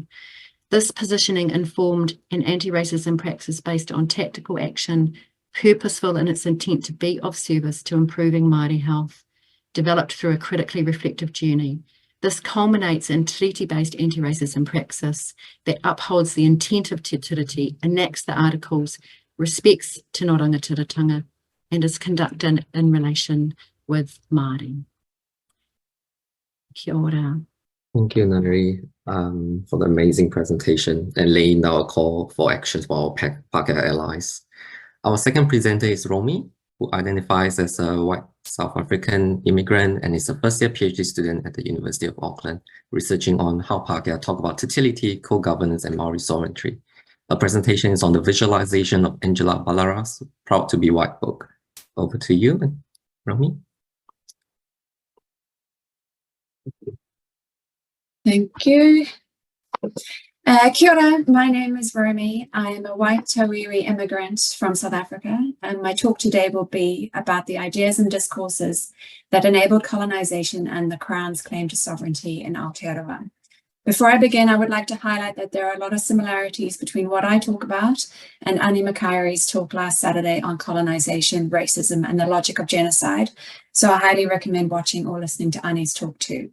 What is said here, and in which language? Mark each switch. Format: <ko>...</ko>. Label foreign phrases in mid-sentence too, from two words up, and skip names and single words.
<en>This positioning informed an anti-racism praxis based on tactical action, purposeful in its intent to be of service to improving Māori health, developed through a critically reflective journey. This culminates in treaty-based anti-racism praxis that upholds the intent of Te Tiriti, enacts the articles, respects Te Rangatiratanga, and is conducted in relation with Māori.</en> <mi>Kia ora.</mi> <en>Thank you, Nari, for the amazing presentation and laying out a call for action for our Pākehā allies. Our second presenter is Romy, who identifies as a white South African immigrant and is a first-year PhD student at the University of Auckland, researching on how Pākehā talk about fertility, co-governance, and Maori sovereignty. Her presentation is on the visualization of Angela Ballara's Proud to be White book. Over to you, Romy. Thank you.</en> <mi>Kia ora,</mi> <en>my name is Romy. I am a white Tauiwi immigrant from South Africa, and my talk today will be about the ideas and discourses that enabled colonization and the Crown's claim to sovereignty in Aotearoa. Before I begin, I would like to highlight that there are a lot of similarities between what I talk about and Ani Makairi's talk last Saturday on colonization, racism, and the logic of genocide, so I highly recommend watching or listening to Ani's talk too.</en>